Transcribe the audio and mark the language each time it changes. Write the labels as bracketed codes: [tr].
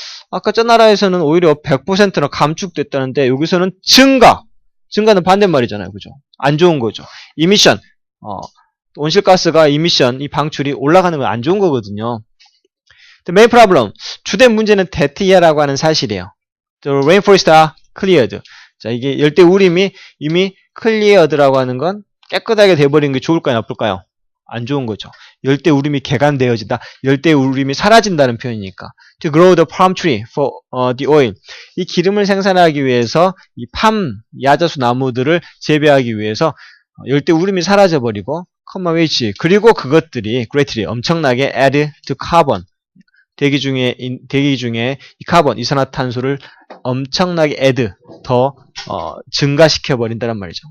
[ko] 아까 저 나라에서는 오히려 100%나 감축됐다는데 여기서는 증가는 반대말이잖아요. 그죠? 안 좋은 거죠. 이미션, 온실가스가 이미션, 이 방출이 올라가는 건 안 좋은 거거든요. [en] The main problem, [ko] 주된 문제는 [en] that year라고 하는 사실이에요. The rainforests are cleared. [ko] 자, 이게 열대 우림이 이미 cleared라고 하는 건 깨끗하게 돼버린 게 좋을까요, 나쁠까요? 안 좋은 거죠. 열대 우림이 개간되어진다. 열대 우림이 사라진다는 표현이니까. [en] To grow the palm tree for the oil. [ko] 이 기름을 생산하기 위해서 이 팜, 야자수 나무들을 재배하기 위해서 열대 우림이 사라져버리고 [en] comma which [ko] 그리고 그것들이 [en] greatly [ko] 엄청나게 [en] add to carbon. [ko] 대기 중에 이 카본, 이산화탄소를 엄청나게 add, 더 증가시켜 버린다는 말이죠.